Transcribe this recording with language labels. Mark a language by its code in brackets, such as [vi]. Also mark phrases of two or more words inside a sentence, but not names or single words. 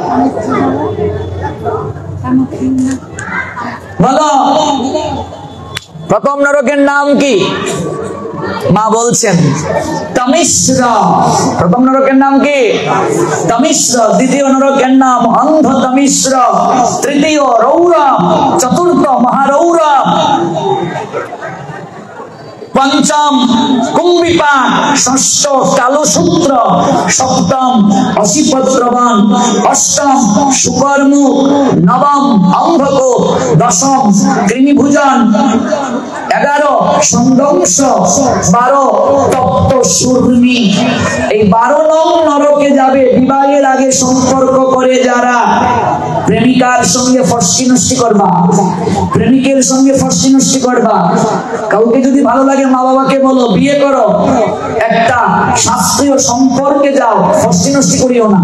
[bn] বলো, প্রথম নরকের নাম কি? মা বলছেন তমিশ্র। প্রথম নরকের নাম কি? তমিশ্র। দ্বিতীয় নরকের নাম অন্ধ তমিশ্র। তৃতীয় রৌরম। চতুর্থ মহারৌরম। [sa] पंचम कुंभिपाक, षष्ठ कालसूत्र, सप्तम असिपत्रवान, अष्टम सुकर्मुक, नवम अंधको, दशम कृमिभुजन, 11 संदंश, 12 तप्त शूर्मी। [bn] এই 12 নং নরকে যাবে বিবাহের আগে সম্পর্ক করে যারা। প্রেমিকার সঙ্গে ফষ্টি নষ্টি করবা, প্রেমিকের সঙ্গে ফষ্টি নষ্টি করবা। কাউকে যদি ভালো লাগে মা বাবাকে বলো বিয়ে করো, একটা শাস্ত্রীয় সম্পর্কে যাও, ফষ্টি নষ্টি করিও না।